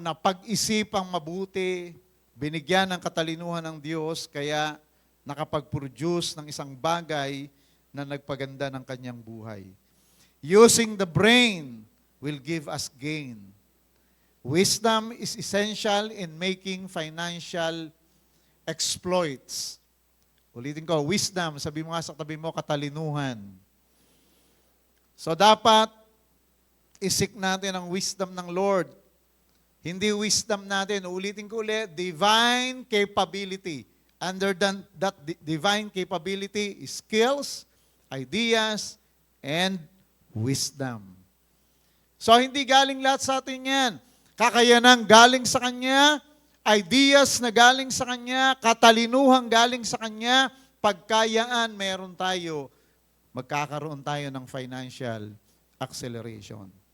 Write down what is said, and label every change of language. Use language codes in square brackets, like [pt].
[tl] Na pag-isipang mabuti, binigyan ng katalinuhan ng Diyos, kaya nakapag-produce ng isang bagay na nagpaganda ng kanyang buhay. [en] Using the brain will give us gain. Wisdom is essential in making financial exploits. [tl] Ulitin ko, wisdom, sabi mo nga sa tabi mo, katalinuhan. So dapat isik natin ang wisdom ng Lord. Hindi wisdom natin, ulitin ko ulit, divine capability. [en] Under that divine capability is skills, ideas, and wisdom. [tl] So, hindi galing lahat sa atin yan. Kakayanan galing sa Kanya, ideas na galing sa Kanya, katalinuhan galing sa Kanya, pagkayaan meron tayo, magkakaroon tayo ng financial acceleration.